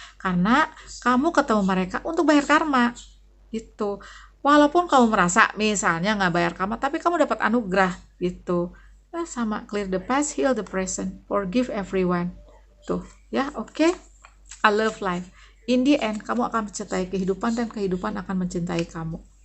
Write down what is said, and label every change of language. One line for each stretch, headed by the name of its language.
Indonesian: Karena kamu ketemu mereka untuk bayar karma, gitu. Walaupun kamu merasa misalnya nggak bayar karma, tapi kamu dapat anugerah, gitu. Sama,
English: clear the past, heal the present, forgive everyone.
Indonesian: Tuh, ya, oke.
English: I love life. In the end,
Indonesian: kamu akan mencintai kehidupan dan kehidupan akan mencintai kamu.